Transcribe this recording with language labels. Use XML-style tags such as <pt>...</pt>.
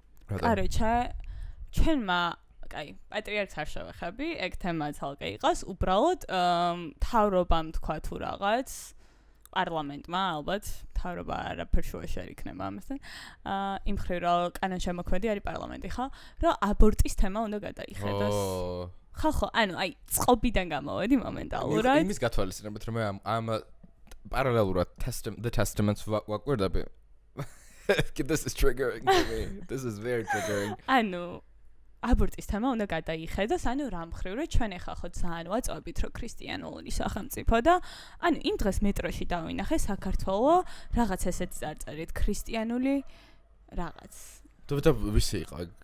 <ka>კაროჩე, ჩვენმა აი, პატრიარქს არ შევეხები, ეგ თემა ცალკე იყოს, უბრალოდ მთავრობამ თქვა თუ რაღაც პარლამენტმა ალბათ მთავრობა არაფერ შუაში არ იქნება ამასთან. იმ მხრივ რომ კანონშემოქმედი არის პარლამენტი, ხო? რომ აბორტის თემა უნდა გადაიხედოს. ხო, ანუ აი წყობიდან გამოვედი მომენტალურად. იმის გათვალისწინებით რომ ამ პარალელურად the testaments ვაკვირდები.</ka> <en>This is triggering to me. This is very triggering.</en> <ka>ანუ აბორტის თემა უნდა გადაიხედოს, ანუ რა მხრივ რომ ჩვენ ახლა ხო ძალიან ვაწვევით რომ ქრისტიანული სახელმწიფო და ანუ იმ დღეს მეტროში დავინახე საქართველოს რაღაც ესეც წარწერით ქრისტიანული რაღაც. და ვისი იყო?</ka>